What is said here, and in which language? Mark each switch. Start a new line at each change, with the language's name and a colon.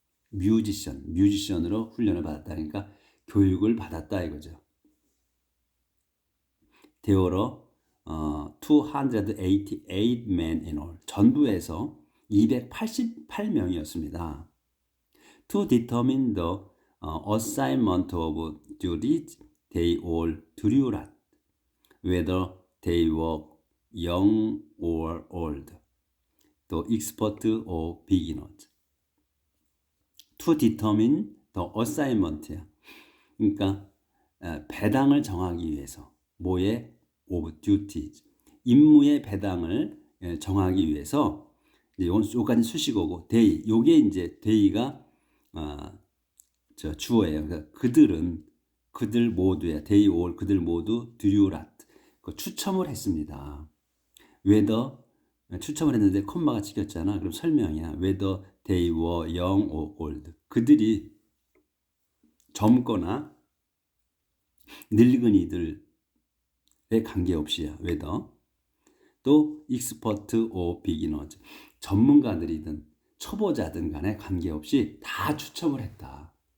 Korean: 뮤지션으로 훈련을 받았다. 그러니까 교육을 받았다 이거죠.
English: There were 288 men in all.
Korean: 전부에서 288명이었습니다.
English: To determine the assignment of duties, they all drew lot, whether they were young or old, the expert or beginners. To determine the assignment야.
Korean: 그러니까 배당을 정하기 위해서 뭐의
English: of duties,
Korean: 임무의 배당을 정하기 위해서 요까지 수식어고 they, 요게 이제 they가 주어예요. 그러니까 그들 모두야.
English: they all,
Korean: 그들 모두
English: drew lot,
Korean: 추첨을 했습니다. whether, 추첨을 했는데 콤마가 찍혔잖아. 그럼 설명이야.
English: whether they were young or old.
Korean: 그들이 젊거나 늙은이들에 관계없이야.
English: whether.
Korean: 또
English: expert or beginners.
Korean: 전문가들이든 초보자든 간에 관계없이 다 추첨을 했다.